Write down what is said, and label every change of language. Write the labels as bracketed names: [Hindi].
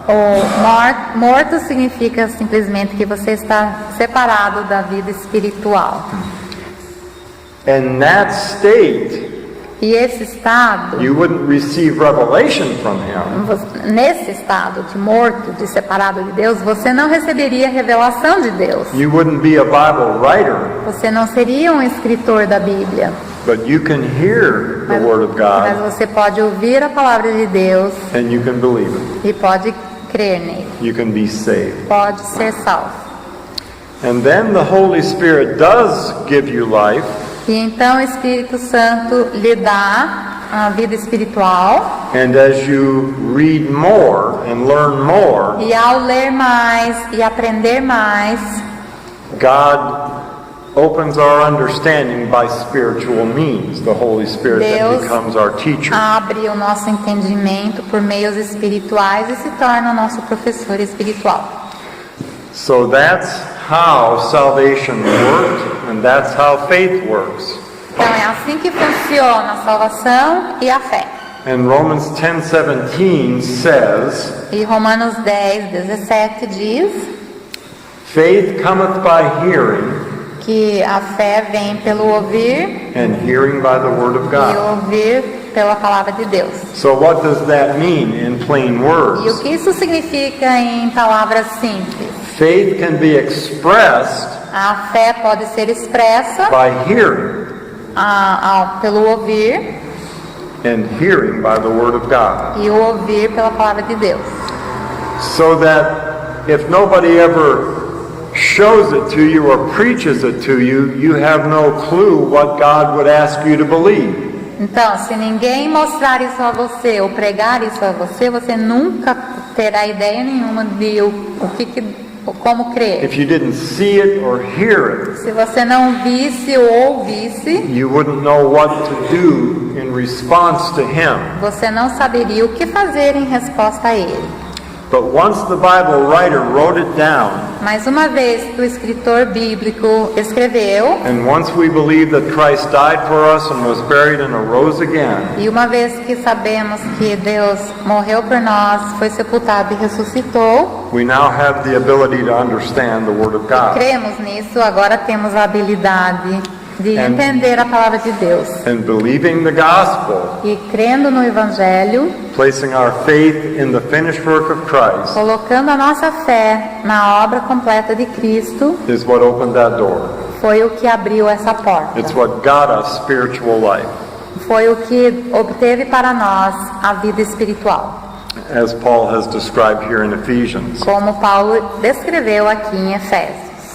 [Portuguese] O morto significa simplesmente que você está separado da vida espiritual. [English] And that state [Portuguese] E esse estado, [English] you wouldn't receive revelation from Him. [Portuguese] nesse estado de morto, de separado de Deus, você não receberia revelação de Deus. [English] You wouldn't be a Bible writer, [Portuguese] Você não seria um escritor da Bíblia. [English] but you can hear the Word of [Portuguese] Mas [English] God [Portuguese] você pode ouvir a palavra de Deus [English] and you can believe it. [Portuguese] e pode crer nele. [English] You can be saved. [Portuguese] Pode ser salvo. [English] And then the Holy Spirit does give you life, [Portuguese] E então o Espírito Santo lhe dá a vida espiritual. [English] and as you read more and learn more, [Portuguese] E ao ler mais e aprender mais, [English] God opens our understanding by spiritual means. The Holy Spirit then [Portuguese] Deus [English] becomes our teacher. [Portuguese] abre o nosso entendimento por meios espirituais e se torna o nosso professor espiritual. [English] So that's how salvation works, and that's how faith works. [Portuguese] Então é assim que funciona a salvação e a fé. [English] And Romans 10:17 says, [Portuguese] E Romanos 10:17 diz [English] faith cometh by hearing, [Portuguese] que a fé vem pelo ouvir [English] and hearing by the word of [Portuguese] e [English] God. [Portuguese] ouvir pela palavra de Deus. [English] So what does that mean in plain [Portuguese] E o [English] words? [Portuguese] que isso significa em palavras simples? [English] Faith can be expressed [Portuguese] A fé pode ser expressa [English] by hearing, [Portuguese] pelo ouvir [English] and hearing by the word of God. [Portuguese] e o ouvir pela palavra de Deus. [English] So that if nobody ever shows it to you or preaches it to you, you have no clue what God would ask you to believe. [Portuguese] Então, se ninguém mostrar isso a você ou pregar isso a você, você nunca terá ideia nenhuma de como crer. [English] If you didn't see it or hear it, [Portuguese] Se você não visse ou ouvisse, [English] you wouldn't know what to do in response to Him. [Portuguese] você não saberia o que fazer em resposta a ele. [English] But once the Bible writer wrote it down, [Portuguese] Mas uma vez que o escritor bíblico escreveu, [English] and once we believe that Christ died for us and was buried and arose again, [Portuguese] e uma vez que sabemos que Deus morreu por nós, foi sepultado e ressuscitou, [English] we now have the ability to understand the Word of God. [Portuguese] cremos nisso, agora temos a habilidade de [English] And- [Portuguese] entender a palavra de Deus. [English] And believing the gospel, [Portuguese] E crendo no Evangelho, [English] placing our faith in the finished work of Christ, [Portuguese] colocando a nossa fé na obra completa de Cristo, [English] is what opened that door. [Portuguese] foi o que abriu essa porta. [English] It's what got us spiritual life, [Portuguese] Foi o que obteve para nós a vida espiritual, [English] as Paul has described here in Ephesians. [Portuguese] como Paulo descreveu aqui em Efésios.